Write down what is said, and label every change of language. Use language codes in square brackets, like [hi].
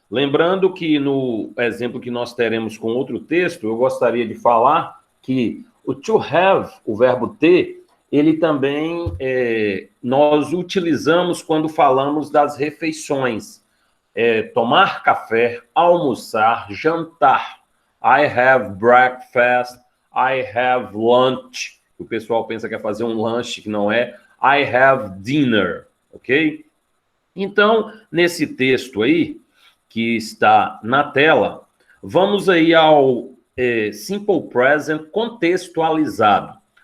[pt] Lembrando que no exemplo que nós teremos com outro texto, eu gostaria de falar que o to have, o verbo ter, ele também nós utilizamos quando falamos das refeições. Tomar café, almoçar, jantar. [en] I have breakfast, I have lunch. [pt] O pessoal pensa que é fazer um lanche, que não é. [en] I have dinner, [pt] ok? Então, nesse texto aí, que está na tela, vamos aí ao Simple Present contextualizado.